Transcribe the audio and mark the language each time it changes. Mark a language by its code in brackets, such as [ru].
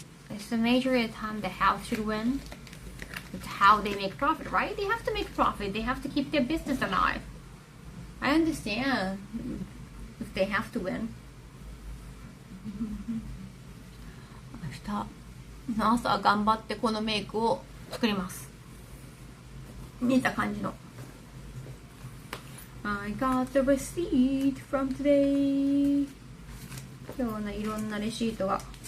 [en] It's the majority of the time the house should win. It's how they make profit, right? They have to make profit. They have to keep their business alive. I understand if they have to win. [ja] 明日の朝頑張ってこのメイクを作ります。似た感じの。 [en] I got the receipt from today. [ja] 今日のいろんなレシートが。